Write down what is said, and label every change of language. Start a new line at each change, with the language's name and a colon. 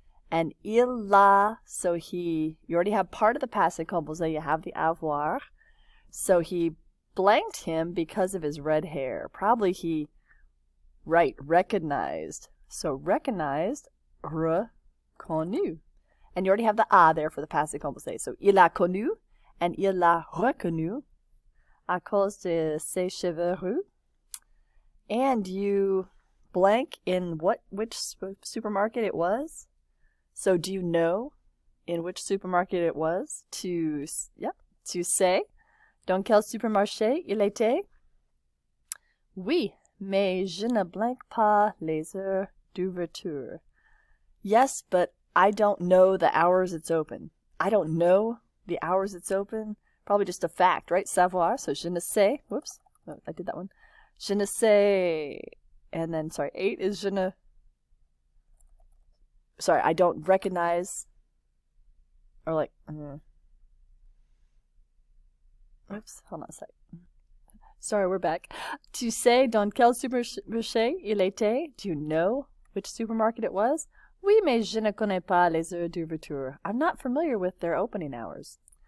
English: And
French: il l'a,
English: so you already have part of the passé composé, you have the avoir. So he blanked him because of his red hair. Probably recognized. So recognized, reconnu. And you already have the a there for the passé composé. So
French: il a connu
English: and
French: il l'a reconnu à cause de ses cheveux roux.
English: And you blank in which supermarket it was? So do you know in which supermarket it was?
French: Tu sais. Dans quel supermarché il était? Oui, mais je ne blanque pas les heures d'ouverture.
English: Yes, but I don't know the hours it's open. I don't know the hours it's open. Probably just a fact, right? Savoir. So
French: je ne sais.
English: Whoops. Oh, I did that one.
French: Je ne sais.
English: And then, 8 is
French: je ne.
English: I don't recognize. Or like. Oops, hold on a sec. Sorry, we're back.
French: Tu sais dans quel supermarché il était?
English: Do you know which supermarket it was?
French: Oui, mais je ne connais pas les heures d'ouverture.
English: I'm not familiar with their opening hours.